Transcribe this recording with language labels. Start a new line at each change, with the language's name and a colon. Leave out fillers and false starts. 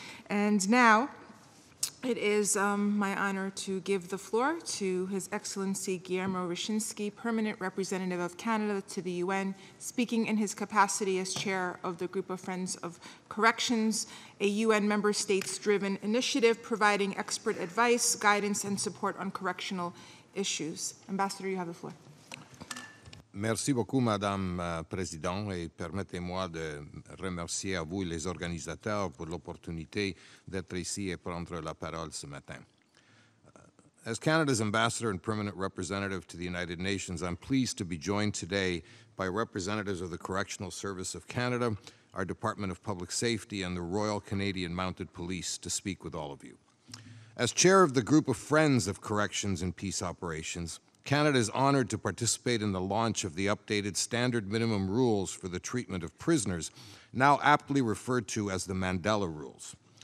English: And now, it is my honor to give the floor to His Excellency Guillermo Ryszyński, Permanent Representative of Canada to the UN, speaking in his capacity as chair of the Group of Friends of Corrections, a UN member states-driven initiative providing expert advice, guidance, and support on correctional issues. Ambassador, you have the floor.
French: Merci beaucoup, Madame la Présidente, et permettez-moi de remercier à vous les organisateurs pour l'opportunité d'être ici et prendre la parole ce matin.
English: As Canada's ambassador and permanent representative to the United Nations, I'm pleased to be joined today by representatives of the Correctional Service of Canada, our Department of Public Safety, and the Royal Canadian Mounted Police to speak with all of you. As chair of the Group of Friends of Corrections and Peace Operations, Canada is honored to participate in the launch of the updated Standard Minimum Rules for the Treatment of Prisoners, now aptly referred to as the Mandela Rules.